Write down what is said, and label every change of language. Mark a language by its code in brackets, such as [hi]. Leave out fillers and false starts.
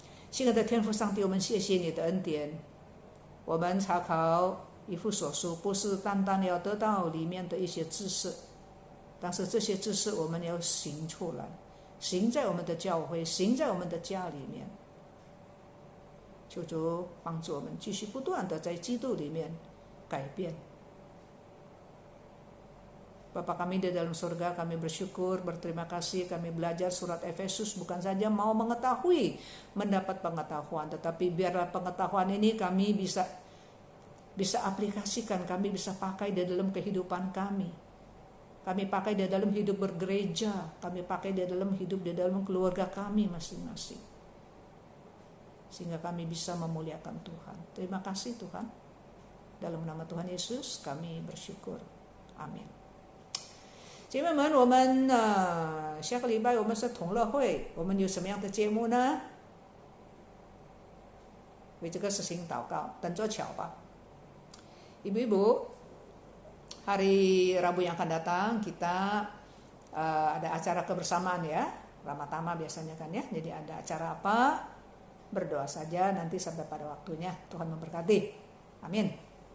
[zh] 亲爱的天父上帝，我们谢谢你的恩典。我们查考以弗所书，不是单单要得到里面的一些知识，但是这些知识我们要行出来，行在我们的教会，行在我们的家里面。求主帮助我们继续不断的在基督里面改变。 [id] Bapa kami di dalam surga, kami bersyukur, berterima kasih, kami belajar surat Efesus bukan saja mau mengetahui, mendapat pengetahuan, tetapi biarlah pengetahuan ini kami bisa aplikasikan, kami bisa pakai di dalam kehidupan kami. Kami pakai di dalam hidup bergereja, kami pakai di dalam hidup di dalam keluarga kami masing-masing. Sehingga kami bisa memuliakan Tuhan. Terima kasih Tuhan. Dalam nama Tuhan Yesus kami bersyukur. Amin. [zh] 姐妹们，我们下个礼拜我们是同乐会，我们有什么样的节目呢？这个事情祷告，等着瞧吧。 [id] Ibu-ibu, hari Rabu yang akan datang kita ada acara kebersamaan ya, Ramatama biasanya kan ya. Jadi ada acara apa? Berdoa saja nanti sampai pada waktunya. Tuhan memberkati. Amin.